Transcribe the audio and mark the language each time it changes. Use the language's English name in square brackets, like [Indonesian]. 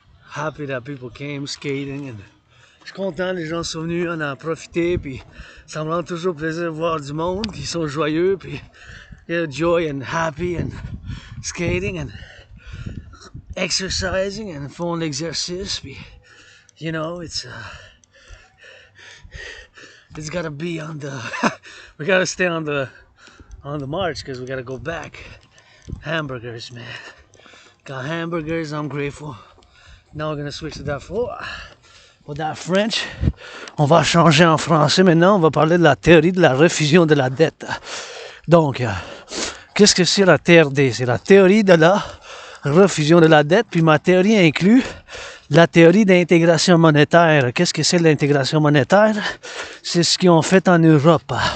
[English] Happy that people came skating. [French] And je suis content, les gens sont venus, on a profité, puis ça me rend toujours plaisir de voir du monde qui sont joyeux, puis [English] joy and happy and skating and exercising and [French] font l'exercice, puis [English] you know, it's gotta be on the we gotta stay on the march because we gotta go back. Hamburgers, man. Got hamburgers, I'm grateful. Now we're gonna switch to that French. [French] On va changer en français maintenant, on va parler de la théorie de la refusion de la dette. Donc, qu'est-ce que c'est la TRD? C'est la théorie de la refusion de la dette, puis ma théorie inclut la théorie d'intégration monétaire. Qu'est-ce que c'est l'intégration monétaire? C'est ce qu'ils ont fait en Europe.